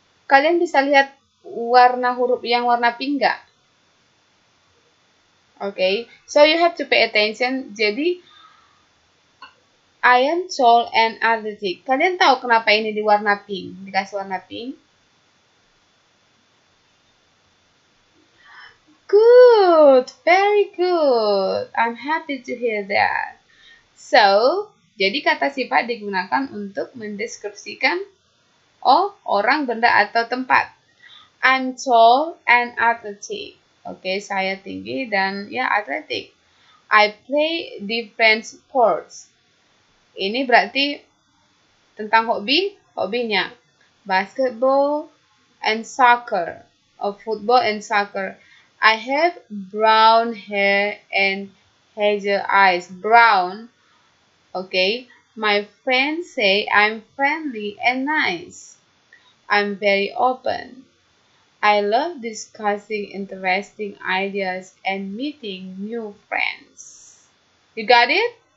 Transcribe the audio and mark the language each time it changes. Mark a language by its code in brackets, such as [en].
[id] Kalian bisa lihat warna huruf yang warna pink nggak? [en] Okay, so you have to pay attention. [id] Jadi [en] I am tall and athletic. [id] Kalian tahu kenapa ini di warna pink? Dikasih warna pink? [en] Good, very good. I'm happy to hear that. [id] So, jadi kata sifat digunakan untuk mendeskripsikan Oh, orang, benda, atau tempat. [en] I'm tall and athletic. [id] Oke, saya tinggi dan ya atletik. [en] I play different sports. [id] Ini berarti tentang hobinya. [en] Basketball and soccer. Football and soccer. I have brown hair and hazel eyes. Brown. Okay. My friends say I'm friendly and nice. I'm very open. I love discussing interesting ideas and meeting new friends. You got it?